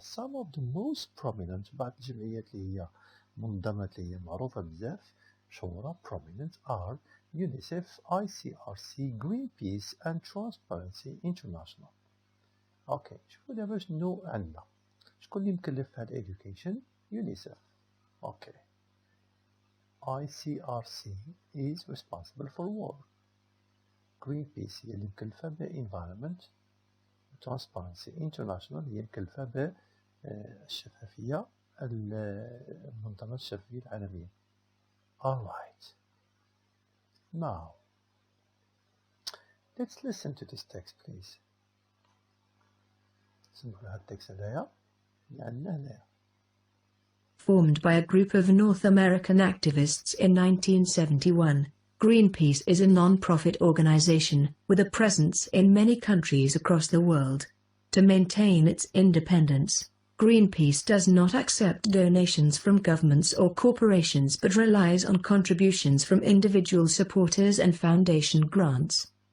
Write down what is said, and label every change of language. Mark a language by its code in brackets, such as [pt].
[en] Some of the most prominent [ar] بعض الجمعيات اللي هي منظمات اللي هي معروفة بزاف مشهورة [en] prominent are UNICEF, ICRC, Greenpeace and Transparency International. [ar] اوكي شوفوا دابا شنو عندنا. شكون اللي مكلف في هاد education؟ UNICEF. اوكي. [en] ICRC is responsible for war. [ar] Greenpeace هي اللي مكلفة ب-environment. Transparency International هي مكلفة بالشفافية، المنظمة الشفافية العالمية. [en] Alright. Now, let's listen to this text please. [ar] سمعوا هاد التكست هدايا اللي عندنا هنايا. [en] Formed by a group of North American activists in 1971, Greenpeace is a non-profit organization with a presence in many countries across the world. To maintain its independence, Greenpeace does not accept donations from governments or corporations but relies on contributions from individual supporters and foundation grants.